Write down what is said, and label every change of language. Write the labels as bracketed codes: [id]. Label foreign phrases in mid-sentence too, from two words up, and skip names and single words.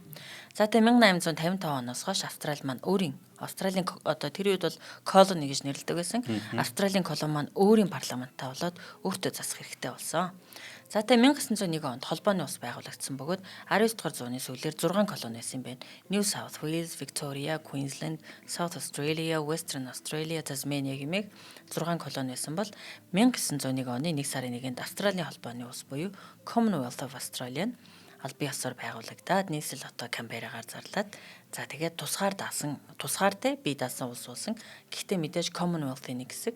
[mn] За тэгээ 1855 оноос хойш Австрал маань Австралийн одоо тэр үед бол колони гэж нэрлэдэг байсан. Австралийн колони маань өөрийн парламенттай болоод өөртөө засах хэрэгтэй болсон. За тэгээ 1901 онд холбооны ус байгуулагдсан бөгөөд 19 дугаар зууны сүүлээр 6 колони байсан юм байна. New South Wales, Victoria, Queensland, South Australia, Western Australia, Tasmania гэмээх 6 колони байсан бол 1901 оны 1 сарын 1-нд Австралийн холбооны ус буюу Commonwealth of Australia албан ёсоор байгуулагдаад нийслэл хотоо Камберагаар зарлаад за тэгээд тусгаартай бие даасан улс болсон. Гэхдээ мэдээж Commonwealth-ийн нэг хэсэг.